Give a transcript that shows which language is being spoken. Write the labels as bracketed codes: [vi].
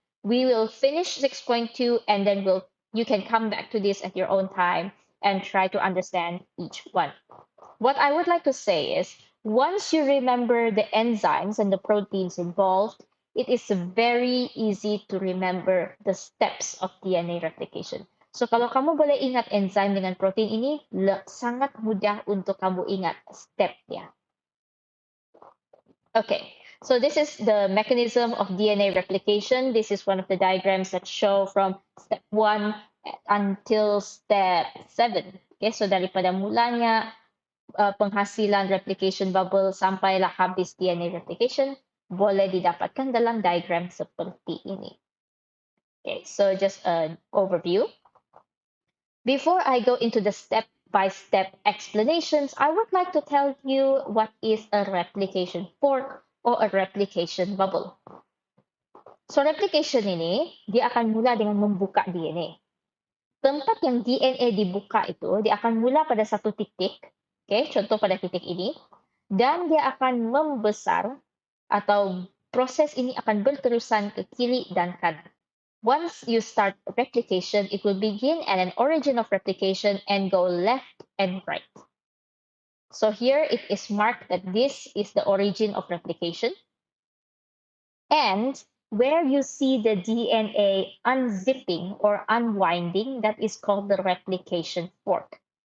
[en] We will finish 6.2 and then you can come back to this at your own time and try to understand each one. What I would like to say is once you remember the enzymes and the proteins involved, it is very easy to remember the steps of DNA replication. [ms] So kalau kamu boleh ingat enzyme dengan protein ini, sangat mudah untuk kamu ingat step-nya. [en] Okay, so this is the mechanism of DNA replication. This is one of the diagrams that show from step 1 until step 7. [ms] Okay, so daripada mulanya penghasilan replication bubble sampailah habis DNA replication, boleh didapatkan dalam diagram seperti ini. [en] Okay, so just an overview. Before I go into the step-by-step explanations, I would like to tell you what is a replication fork or a replication bubble. [ms] So replication ini, dia akan mula dengan membuka DNA. Tempat yang DNA dibuka itu, dia akan mula pada satu titik, okay, contoh pada titik ini, dan dia akan membesar atau proses ini akan berterusan ke kiri dan kanan. [en] Once you start replication, it will begin at an origin of replication and go left and right. So here it is marked that this is the origin of replication. And where you see the DNA unzipping or unwinding, that is called the replication fork.